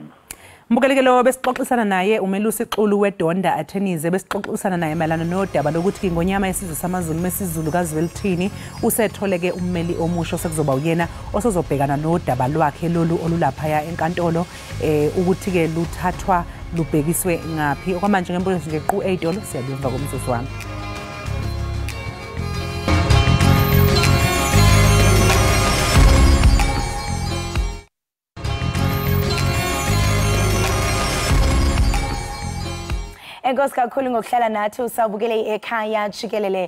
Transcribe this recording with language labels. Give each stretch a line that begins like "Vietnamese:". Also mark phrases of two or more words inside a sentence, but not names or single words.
Zulu: Mbukeleke lo besixoxisana naye uMelusi Xulu weDonda Attorneys besixoxisana naye malana nodaba lokuthi ngonyama yesizwe samaZulu mesizulu kaZwelithini usetholeke ummeli omusha sekuzoba uyena osozobhekana nodaba lwakhe lolu olulaphaya enkantolo ukuthi ke luthathwa lubhekiswe ngapi okwamanje ngembuzo nje qu 8 siyabuyela kumzuzu wami.
Xhosa: Enkosi kakhulu ngokuhlala nathi usabukele ekhaya Jikelele.